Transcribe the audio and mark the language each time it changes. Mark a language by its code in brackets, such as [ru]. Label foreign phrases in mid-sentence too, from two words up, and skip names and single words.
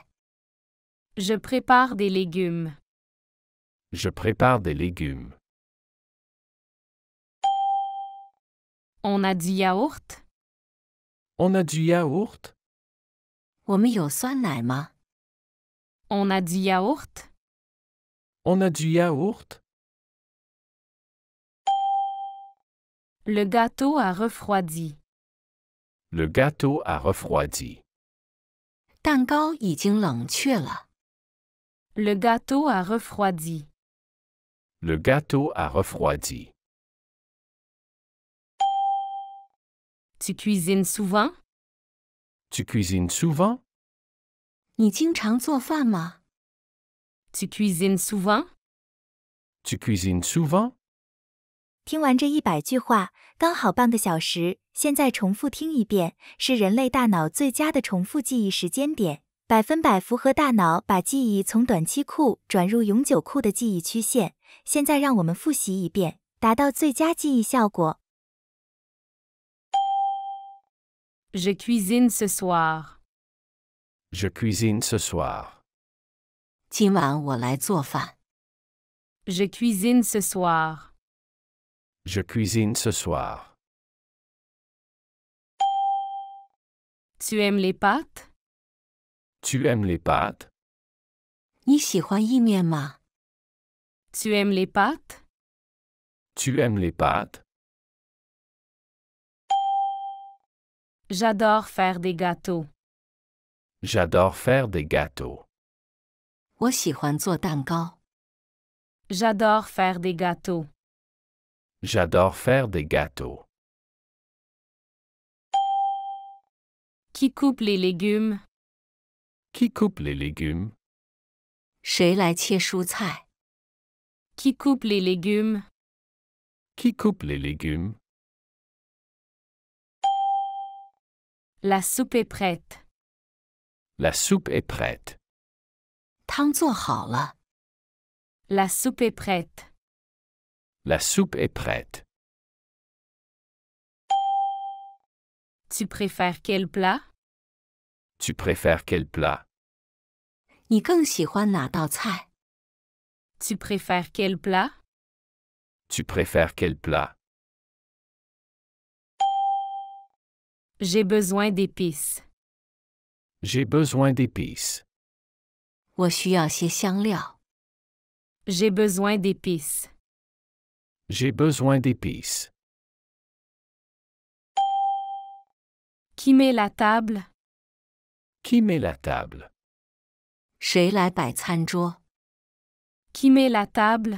[fr] Je prépare des légumes. Je prépare des légumes. On a du yaourt? On a du yaourt? [zh] 我们有酸奶吗？ [fr] On a du yaourt? On a du yaourt? Le gâteau a refroidi. Le gâteau a refroidi. [zh] 蛋糕已经冷却了。 [fr] Le gâteau a refroidi. Le gâteau a refroidi. Tu cuisines souvent? Tu cuisines souvent? [zh] 你经常做饭吗？ [fr] Tu cuisines souvent? Tu cuisines souvent? [zh] 听完这100句话，刚好半个小时。现在重复听一遍，是人类大脑最佳的重复记忆时间点。 100%符合大脑把记忆从短期库转入永久库的记忆曲线。现在让我们复习一遍，达到最佳记忆效果。 [fr] Je cuisine ce soir. Je cuisine ce soir. [zh] 今晚我来做饭。 [fr] Je cuisine ce soir. Je cuisine ce soir. Tu aimes les pâtes? Tu aimes les pâtes? [zh] 你喜欢意面吗？ [fr] Tu aimes les pâtes? Tu aimes les pâtes? J'adore faire des gâteaux. J'adore faire des gâteaux. [zh] 我喜欢做蛋糕。 [fr] J'adore faire des gâteaux. J'adore faire des gâteaux. Qui coupe les légumes? Qui coupe les légumes? [zh] 谁来切蔬菜？ [fr] Qui coupe les légumes? Qui coupe les légumes? La soupe est prête. La soupe est prête. [zh] 汤做好了。 [fr] La soupe est prête. La soupe est prête. Tu préfères quel plat? Tu préfères quel plat? [zh] 你更喜欢哪道菜？ [fr] Tu préfères quel plat? Tu préfères quel plat? J'ai besoin d'épices. J'ai besoin d'épices. [zh] 我需要些香料。 [fr] J'ai besoin d'épices. J'ai besoin d'épices. Qui met la table? Qui met la table? [zh] 谁来摆餐桌？ [fr] Qui met la table?